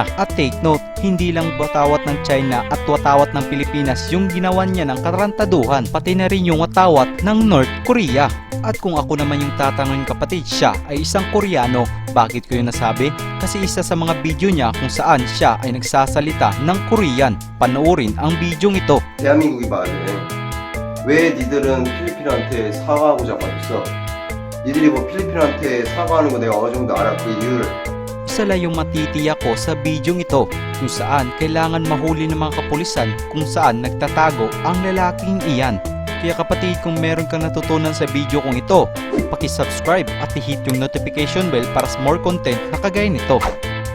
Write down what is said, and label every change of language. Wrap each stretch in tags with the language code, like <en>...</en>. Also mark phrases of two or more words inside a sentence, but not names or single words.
<tl>At</tl> <en>take note,</en> <tl>hindi lang watawat ng China at watawat ng Pilipinas yung ginawa niya ng katarantaduhan, pati na rin yung watawat ng North Korea. At kung ako naman yung tatanungin kapatid, siya ay isang Koreano. Bakit ko yun nasabi? Kasi isa sa mga video niya kung saan siya ay nagsasalita ng Korean. Panoorin ang video ito.</tl> <ko>대한민국이 말해. 왜 니들은 필리핀한테 사과하고 잡아줬어? 니들이 뭐 필리핀한테 사과하는 거 내가 어느 정도 알아 그 이유를.</ko> <tl>Isa lang yung matitiyak ko sa bidyong ito kung saan kailangan mahuli ng mga kapulisan kung saan nagtatago ang lalaking iyan. Kaya kapatid, kung meron kang natutunan sa video kong ito, paki-subscribe at i-hit yung</tl> <en>notification bell</en> <tl>para sa</tl> <en>more content</en> <tl>na kagaya nito.</tl>